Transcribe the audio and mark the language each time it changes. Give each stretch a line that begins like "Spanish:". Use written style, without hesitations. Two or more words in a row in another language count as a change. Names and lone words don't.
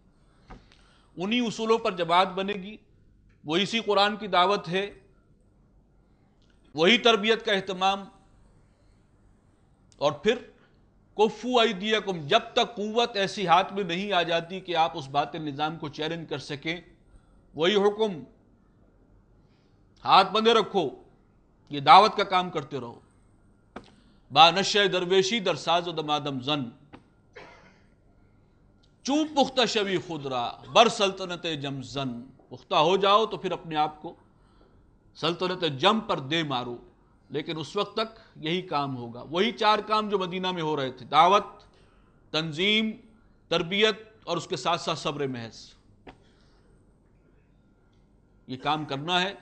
Urdu: انہی اصولوں پر جماعت بنے گی، وہ اسی قرآن کی دعوت ہے، وہی تربیت کا اہتمام. اور پھر
Arabic: کفو ایدیکم،
Urdu: جب تک قوت ایسی ہاتھ میں نہیں آ جاتی کہ آپ اس باطل نظام کو چیلنج کر سکیں، وہی حکم، ہاتھ بندے رکھو، یہ دعوت کا کام کرتے رہو.
Persian: با نشہ درویشی در ساز و دمادم زن، چوب پختہ شوی خود را بر سلطنت جم زن.
Urdu: پختہ ہو جاؤ تو پھر اپنے آپ کو سلطنت جم پر دے مارو. لیکن اس وقت تک یہی کام ہوگا، وہی چار کام جو مدینہ میں ہو رہے تھے: دعوت، تنظیم، تربیت اور اس کے ساتھ ساتھ صبر محض. یہ کام کرنا ہے.